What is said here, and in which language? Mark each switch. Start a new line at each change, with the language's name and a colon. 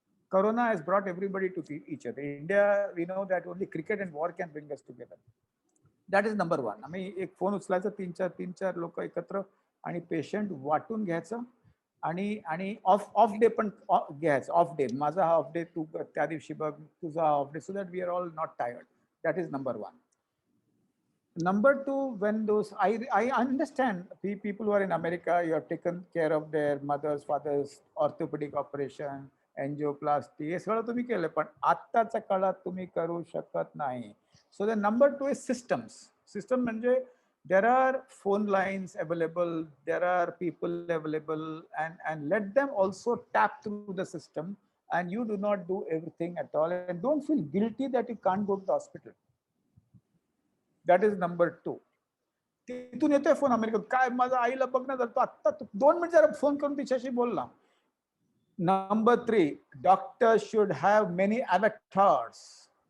English: Corona has brought everybody to each other. In India, we know that only cricket and war can bring us together. That is number one.
Marathi: आम्ही एक phone उचलायचा 3-4 लोक एकत्र आणि patient वाटून घ्यायचं आणि ऑफ डे पण घ्यायचं. ऑफ डे, माझा हा ऑफ डे, तू त्या दिवशी बघ, तुझा of day,
English: So that we are all not tired. That is number one. Number two, when those, I understand people who are in America, you have taken care of their mothers, fathers, orthopedic operation, angioplasty,
Marathi: हे सगळं तुम्ही केलं, पण आत्ताच्या काळात तुम्ही करू शकत नाही.
English: So the number two is systems. System म्हणजे there are phone lines available, there are people available, and let them also tap through the system, and you do not do everything at all, and don't feel guilty that you can't go to the hospital. That is number two.
Marathi: तिथून येतोय phone अमेरिकेत, काय माझ्या आईला बघण्यात आलं, आता 2 minute जरा फोन करून तिच्याशी बोलला.
English: Number 3, doctors should have many avatars.